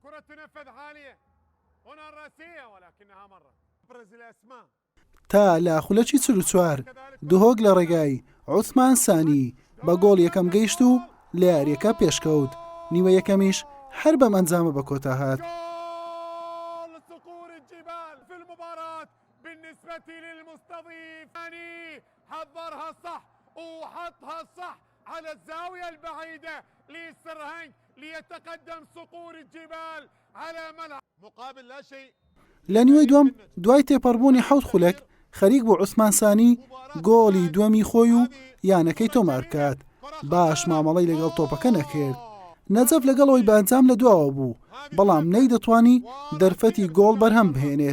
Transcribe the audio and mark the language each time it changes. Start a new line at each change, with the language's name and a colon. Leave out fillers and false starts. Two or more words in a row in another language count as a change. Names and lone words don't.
Central Kurdish: تا لە خولەکی 44 دهۆک لە ڕێگای عوسمان سانی بە گۆڵ یەکەم گەیشت و لە یاریەکە پێشکەوت. نیوە یەکەمیش هەر بەم ئەنجامە بە کۆتا هات.
Arabic: على الزاوية البعيدة للسرهنج ليتقدم صقور الجبال على ملعب مقابل لا شيء.
Central Kurdish: لە نیوەی دوم دوای تێپەڕبوونی حەوت خولەک خەریک بۆ عوسمان سانی گۆڵی دووەمی خۆی و یانەکەی تۆمار بکات. باش مامەڵەی لەگەڵ تۆپەکە نەکرد. نەجەف لەگەڵەوەی بەئەنجام لە دواوە بوو، بەڵام نەیدەتوانی دەرفەتی گۆڵ بەرهەم بهێنێت.